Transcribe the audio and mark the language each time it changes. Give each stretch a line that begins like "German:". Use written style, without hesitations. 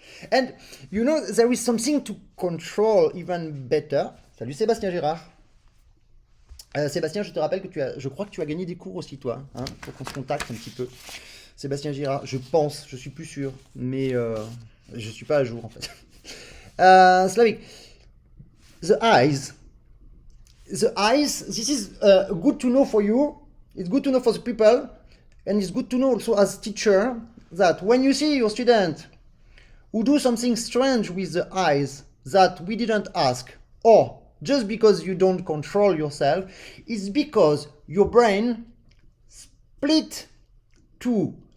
English: And you know, there is something to control even better.
French: Salut Sébastien Gérard. Sébastien, je te rappelle que je crois que tu as gagné des cours aussi, toi. Hein, pour qu'on se contacte un petit peu. Sébastien Girard, je pense, je suis plus sûr, mais je suis pas à jour en fait.
English: Slavik, the eyes, this is good to know for you, it's good to know for the people, and it's good to know also as teacher that when you see your student who do something strange with the eyes that we didn't ask, or just because you don't control yourself, it's because your brain split to